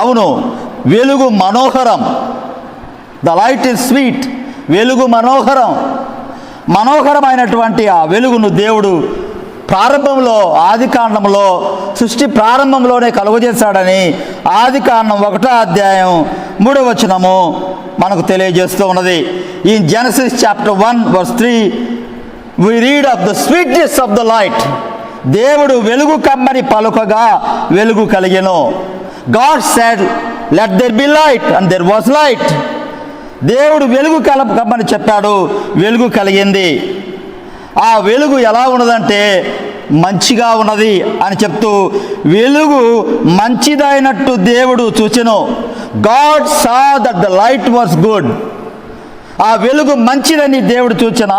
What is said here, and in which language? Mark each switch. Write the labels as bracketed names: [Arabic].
[Telugu] అవును, వెలుగు మనోహరం. [English] The light is sweet. [Telugu] వెలుగు మనోహరం. మనోహరమైనటువంటి ఆ వెలుగును దేవుడు ప్రారంభంలో, ఆదికాండంలో, సృష్టి ప్రారంభంలోనే కలుగజేశాడని ఆదికాండం 1వ అధ్యాయం 3వ వచనము మనకు తెలియజేస్తూ ఉన్నది. [English] ఈ Genesis chapter 1:3 we read of the sweetness of the light. [Telugu] దేవుడు వెలుగు కమ్మని పలుకగా వెలుగు కలిగెను. [English] God said let there be light and there was light. [Telugu] దేవుడు వెలుగు కమ్మని చెప్పాడు, వెలుగు కలిగింది. ఆ వెలుగు ఎలా ఉన్నదంటే మంచిగా ఉన్నది అని చెప్తూ వెలుగు మంచిదైనట్టు దేవుడు చూచెను. [English] God saw that the light was good. [Telugu] ఆ వెలుగు మంచిదని దేవుడు చూచెను.